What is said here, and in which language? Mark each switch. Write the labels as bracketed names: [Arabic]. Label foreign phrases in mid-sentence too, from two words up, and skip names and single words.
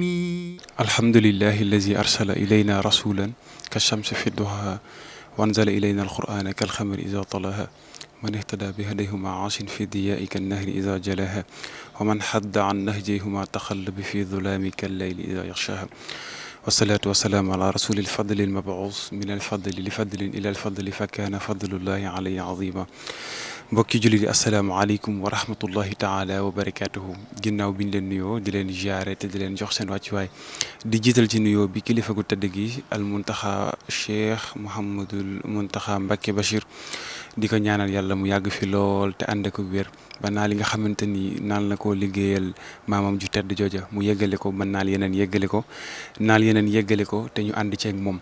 [Arabic] الحمد لله الذي أرسل إلينا رسولا كالشمس في الضحى وأنزل إلينا القرآن كالخمر إذا طلاها من اهتدى بهديهما عاش في الضياء كالنهر إذا جلاها ومن حد عن نهجيهما تخلب في ظلام كالليل إذا يغشاها والصلاة والسلام على رسول الفضل المبعوث من الفضل لفضل إلى الفضل فكان فضل الله عليه عظيما. [Wolof] mbokki jullit yi [Arabic] السلام عليكم ورحمة الله تعالى وبركاته [Wolof] ginnaaw bi ñu leen nuyoo di leen jaare te di leen jox seen wàccuwaay di jiital ci nuyoo bi kilifa gu tëdd gi al muntaxa cheikh Mouhamadul Muntaxa Mbacké Bachir di ko ñaanal yàlla mu yàgg fi lool te ànd ak wér ba naa li nga xamante ni naan la koo liggéeyal maamam ju tedd jooja mu yeggale ko ba naal yeneen yeggale ko naal yeneen yeggale ko te ñu ànd ceeg moom.